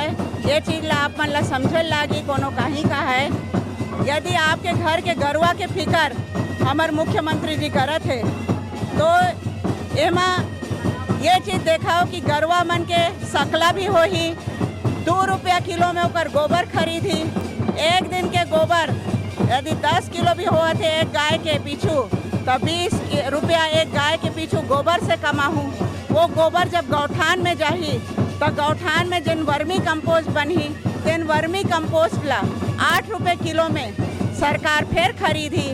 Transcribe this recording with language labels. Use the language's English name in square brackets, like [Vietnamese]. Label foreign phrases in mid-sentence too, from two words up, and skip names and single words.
[Chhattisgarhi] ये चीज ला आप मन ला समझे लागी कोनो कहीं का है। यदि आपके घर के गरुआ के फिकर हमार मुख्यमंत्री जी करत है तो एमा ये चीज देखाओ कि गरुआ मन के सकला भी हो ही 2 रुपया किलो में ओकर गोबर खरीदी। एक दिन के गोबर यदि 10 किलो भी हुआ थे एक गाय के पीछू तो 20 रुपया एक गाय के पीछू गोबर से कमाहूँ। वो गोबर जब गौठान में जाही तो गौठान में जिन वर्मी कंपोस्ट बनी तेन वर्मी कंपोस्ट ला 8 रुपये किलो में सरकार फिर खरीदी।